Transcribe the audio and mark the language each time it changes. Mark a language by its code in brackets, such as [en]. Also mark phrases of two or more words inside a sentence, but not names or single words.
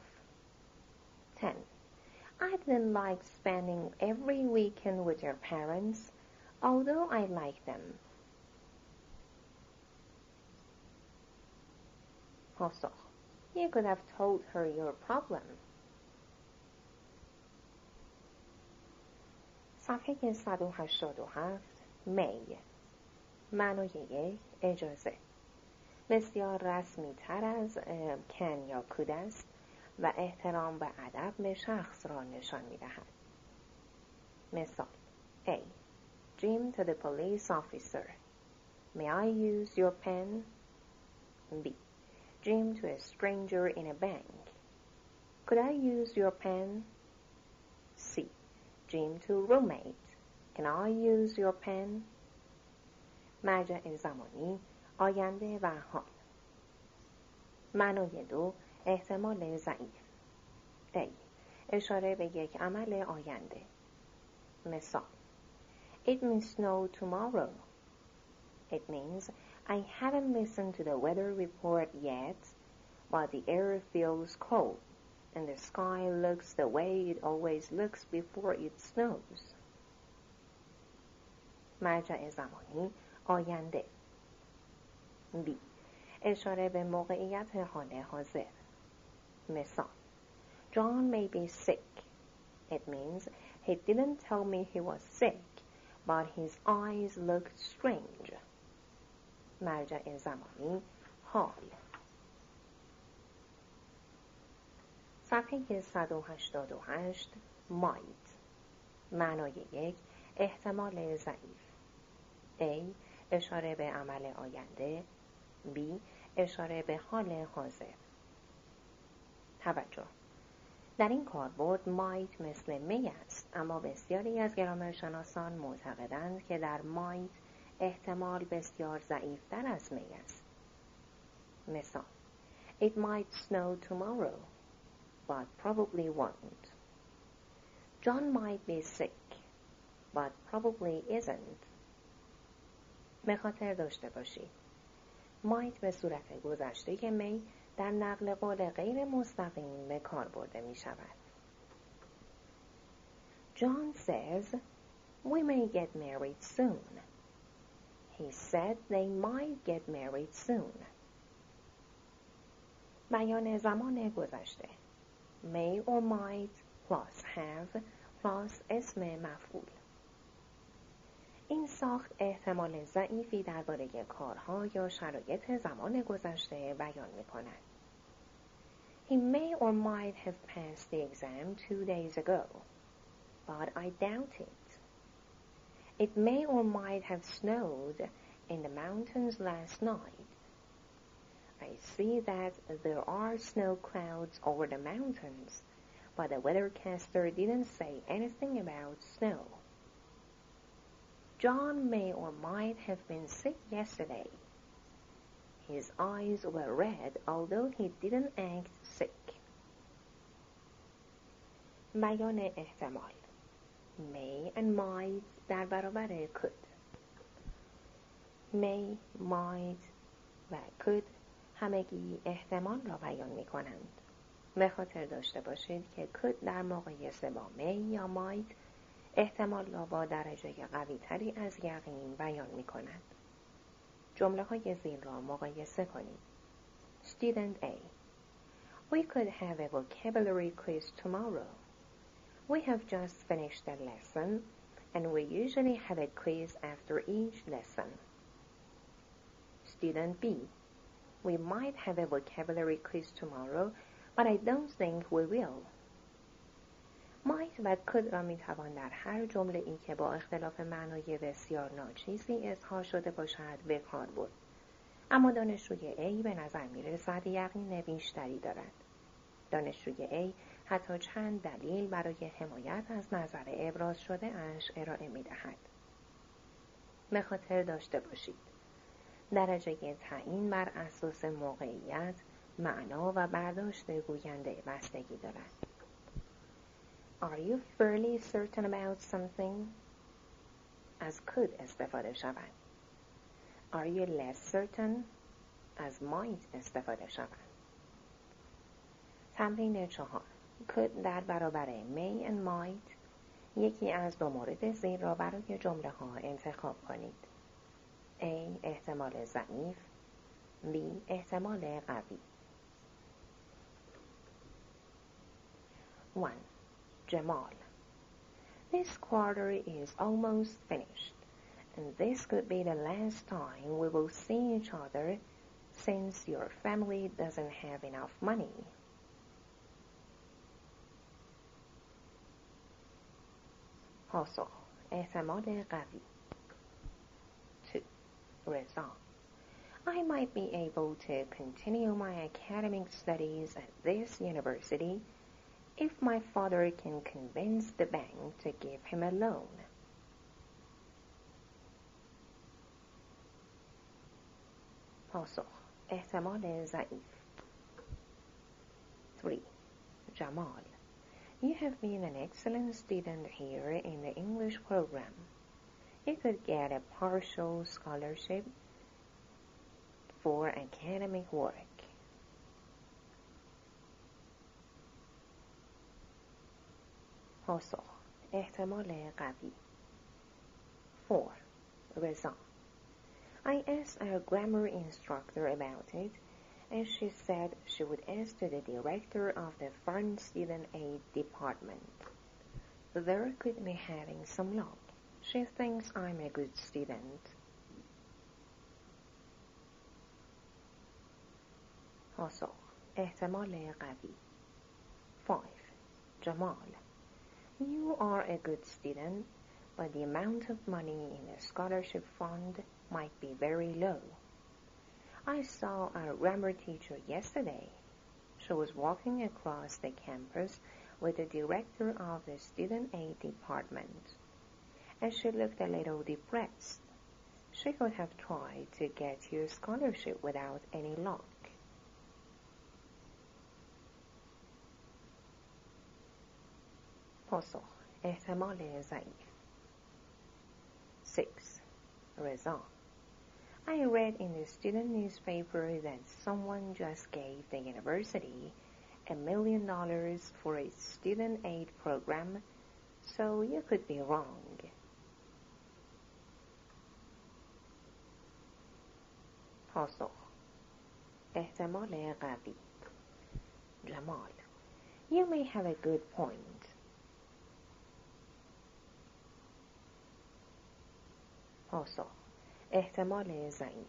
[en] 10. I didn't like spending every weekend with your parents, although I like them. پاسخ: You could have told her your problem. [fa] صفحه 187. می. معنای یک: اجازه. بسیار رسمی تر از کن یا کود است و احترام به ادب به شخص را نشان می دهد. مثال: [en] A. Jim to the police officer. May I use your pen? B. Jim to a stranger in a bank. Could I use your pen? C. Jim to roommate. Can I use your pen? [fa] مرجع زمانی: آینده و حال. معنای دو: احتمال ضعیف. A. اشاره به یک عمل آینده. مثال: [en] It may snow tomorrow. It means I haven't listened to the weather report yet, but the air feels cold, and the sky looks the way it always looks before it snows. [fa] مرجع زمانی: آینده. B. اشاره به موقعیت حال حاضر. مثال: [en] John may be sick. It means he didn't tell me he was sick, but his eyes looked strange. [fa] مرجع زمانی: حال. صفحه 188. might. معنای یک: احتمال ضعیف. A. اشاره به عمل آینده. B. اشاره به حال حاضر. توجه: در این کاربرد might مثل می است، اما بسیاری از گرامرشناسان معتقدند که در might احتمال بسیار ضعیفتر از می است. مثال: [en] It might snow tomorrow, but probably won't. John might be sick, but probably isn't. [fa] به خاطر داشته باشید might به صورت گذشته می در نقل قول غیر مستقیم به کار برده می شود. [en] John says, we may get married soon. He said they might get married soon. [fa] بیان زمان گذشته: [en] may or might plus have plus [fa] اسم مفعول. این ساخت احتمال ضعیفی درباره کارها یا شرایط زمان گذشته بیان می کند. [en] He may or might have passed the exam 2 days ago, but I doubt it. It may or might have snowed in the mountains last night. I see that there are snow clouds over the mountains, but the weathercaster didn't say anything about snow. John may or might have been sick yesterday. His eyes were red, although he didn't act sick. [fa] بیان احتمال: [en] may and might [fa] در برابر [en] could. may, might [fa] و could همگی احتمال را بیان می کنند. به خاطر داشته باشید که could در مقایسه با may یا might احتمال را با درجه قوی تری از یقین بیان می کند. جمله های زیر را مقایسه کنید. [en] Student A. We could have a vocabulary quiz tomorrow. We have just finished a lesson, and we usually have a quiz after each lesson. Student B. We might have a vocabulary quiz tomorrow, but I don't think we will. [fa] might و could را میتوان در هر جمله ای که با اختلاف معنای بسیار ناچیزی اظهار شده باشد به کار برد. اما دانشجوی A به نظر میرسد یقین بیشتری دارد. دانشجوی A حتی چند دلیل برای حمایت از نظر ابراز شده اش ارائه میدهد. به خاطر داشته باشید درجه تعیین بر اساس موقعیت معنا و برداشت گوینده بستگی دارد. [en] Are you fairly certain about something؟ [fa] از could استفاده شود. [en] Are you less certain؟ [fa] از might استفاده شود. تمرین 4. could در برابر [en] may and might [fa] یکی از دو مورد زیر را برای جمله ها انتخاب کنید. A. احتمال ضعیف. B. احتمال قوی. 1. جمال. [en] This quarter is almost finished, and this could be the last time we will see each other since your family doesn't have enough money. [fa] پاسخ: احتمال قوی. 2. رضا. [en] I might be able to continue my academic studies at this university if my father can convince the bank to give him a loan. [fa] پاسخ: احتمال ضعیف. 3. جمال. [en] You have been an excellent student here in the English program. You could get a partial scholarship for academic work. [fa] پاسخ: احتمال قوی. 4. رضا. [en] I asked our grammar instructor about it, and she said she would ask to the director of the foreign student aid department. There could be having some luck. She thinks I'm a good student. [fa] پاسخ: احتمال قوی. 5. جمال. [en] You are a good student, but the amount of money in the scholarship fund might be very low. I saw our grammar teacher yesterday. She was walking across the campus with the director of the student aid department, and she looked a little depressed. She could have tried to get you a scholarship without any luck. [fa] پاسخ: احتمال ضعیف. 6. رضا. [en] I read in the student newspaper that someone just gave the university $1 million for its student aid program, so you could be wrong. [fa] پاسخ: احتمال قوی. جمال. [en] You may have a good point. [fa] پاسخ: احتمال ضعیف.